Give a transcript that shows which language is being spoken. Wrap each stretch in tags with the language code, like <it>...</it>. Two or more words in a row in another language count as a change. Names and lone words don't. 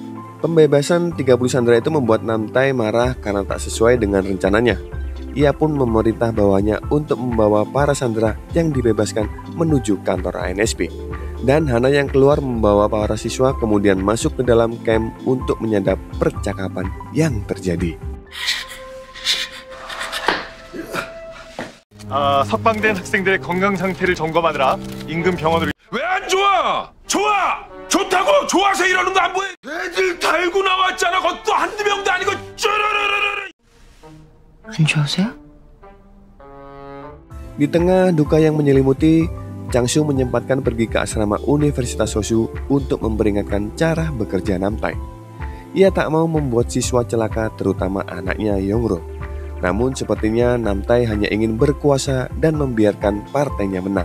<id>Pembebasan 30 sandera itu membuat Namtai marah karena tak sesuai dengan rencananya. Ia pun memerintah bawahnya untuk membawa para sandera yang dibebaskan menuju kantor ANSP. Dan Hana yang keluar membawa para siswa kemudian masuk ke dalam camp untuk menyadap percakapan yang terjadi.</id> <ko>석방된 학생들의 건강 상태를 점검하느라 인근 병원으로. 왜 안 좋아? 좋아! 좋다고! 좋아서 이러는 거 안 보여? 애들 달고 나왔잖아. 그것도 한두 명도 아니고 쭈르르르르. 안 좋으세요?</ko> <id>Di tengah duka yang menyelimuti, Changsu menyempatkan pergi ke asrama Universitas Sosu untuk memperingatkan cara bekerja Namtai. Ia tak mau membuat siswa celaka, terutama anaknya Yongro. Namun sepertinya Namtai hanya ingin berkuasa dan membiarkan partainya menang.</id>